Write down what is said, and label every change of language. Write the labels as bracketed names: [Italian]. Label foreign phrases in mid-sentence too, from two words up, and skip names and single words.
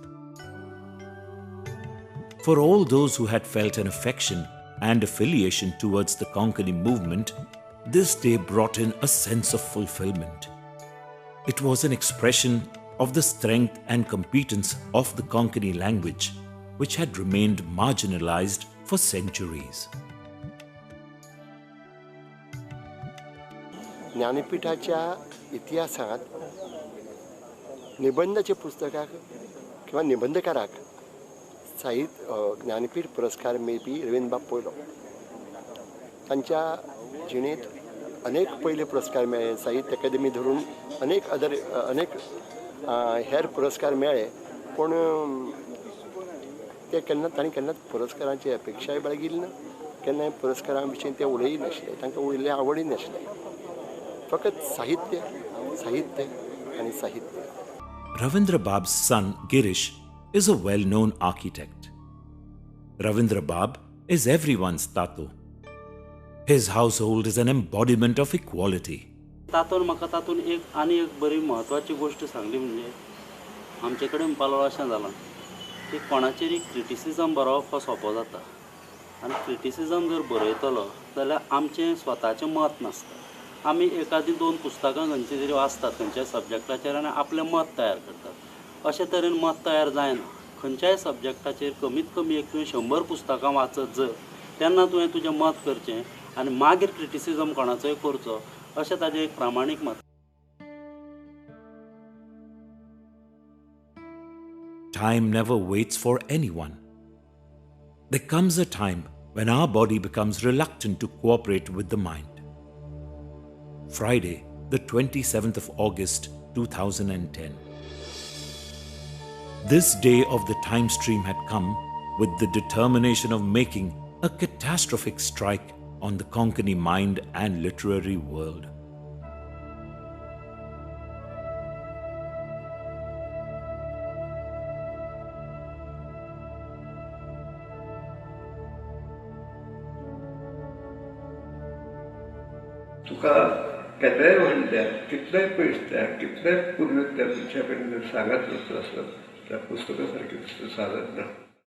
[English] For all those who had felt an affection and affiliation towards the Konkani movement, this day brought in a sense of fulfillment. It was an expression of the strength and competence of the Konkani language, which had remained marginalized for centuries. [Konkani] ज्ञानपीठाच्या इतिहासात निबंधाच्या पुस्तकाक किंवा निबंधकाराक ज्ञानपीठ पुरस्कार मेळपी रवींद्र बाब पयलो. तांच्या जिणेंत अनेक पयले पुरस्कार मेळ्ळे. साहित्य अकादमी धरून अनेक हेर पुरस्कार मेळ्ळे पूण ते तांणी केन्नाच पुरस्कारांची अपेक्षाय बाळगिली ना, केन्नाय पुरस्कारां विशीं ते उलय नाशिल्ले, तांकां उलयल्ले आवडी नाशिल्ले. फकत साहित्य साहित्य आनी साहित्य. [English] Ravindra Bab's son Girish is a well-known architect. Ravindra Bab is everyone's Tato. His household is an embodiment of equality. [Konkani] तातूंत म्हाका तातूंत आनी एक बरी म्हत्वाची गोश्ट सांगली म्हणजे आमचे कडेन पालो अशें जालां की कोणाचेरय क्रिटिसिजम बरोवप हो सोंपो जाता आनी क्रिटिसिजम जर बरयतलो जाल्यार आमचें स्वताचें मत नासता. आमी एकादी 2 पुस्तकां खंयची तरी वाचतात खंयच्याय सब्जेक्टाचेर आनी आपलें मत तयार करतात. अशे तरेन मत तयार जायना. खंयच्याय सब्जेक्टाचेर कमीत कमी एक तुवें 100 पुस्तकां वाचत जर तेन्ना तुवें तुजें मत करचें आनी मागीर क्रिटिसिजम कोणाचोय करचो अशें ताजें एक प्रामाणीक मत. [English] Time never waits for anyone. There comes a time when our body becomes reluctant to cooperate with the mind. Friday, the 27th of August, 2010. This day of the time stream had come with the determination of making a catastrophic strike on the Konkani mind and literary world. [Konkani] तुका केन्नाय म्हणल्यार कितलेय पयस त्या कितलेय पूर्वी त्या मनशा कडेन जर सांगत वचत आसत त्या पुस्तका सारकें साधत ना.